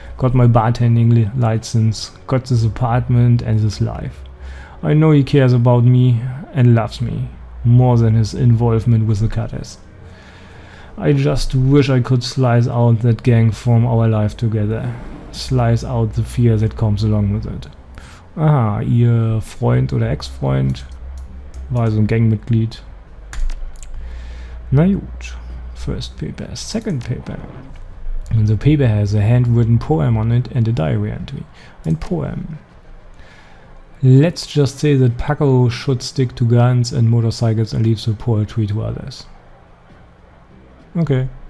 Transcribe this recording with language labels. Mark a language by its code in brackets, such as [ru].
[en] Got my bartending license, got this apartment and this life. I know he cares about me and loves me, more than his involvement with the cutters. I just wish I could slice out that gang from our life together. Slice out the fear that comes along with it. [de] Aha, ihr Freund oder Ex-Freund war also ein Gangmitglied. Na gut. [en] First paper. Second paper. And the paper has a handwritten poem on it and a diary entry. [de] Ein Poem. [en] Let's just say that Paco should stick to guns and motorcycles and leave the poetry to others. Okay.